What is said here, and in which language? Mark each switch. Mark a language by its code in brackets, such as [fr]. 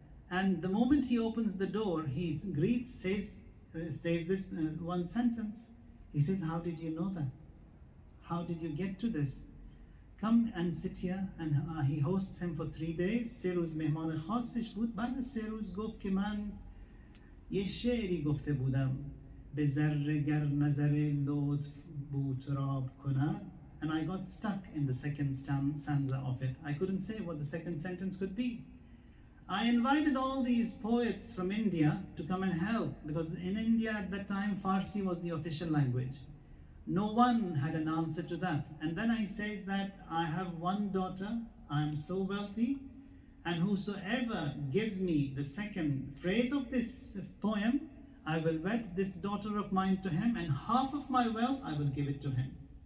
[en] And the moment he opens the door, he greets, says this one sentence. He says, how did you know that? How did you get to this? Come and sit here. And he hosts him for 3 days. [fa] 3 روز مهمان خاصش بود. بعد 3 روز گفت که من یه شعری گفته بودم به ذره گر نظر لطف بود راب کند. [en] And I got stuck in the second stanza of it. I couldn't say what the second sentence could be. I invited all these poets from India to come and help, because in India at that time Farsi was the official language. No one had an answer to that. And then I say that I have one daughter, I am so wealthy, and whosoever gives me the second phrase of this poem, I will wed this daughter of mine to him, and half of my wealth I will give it to him.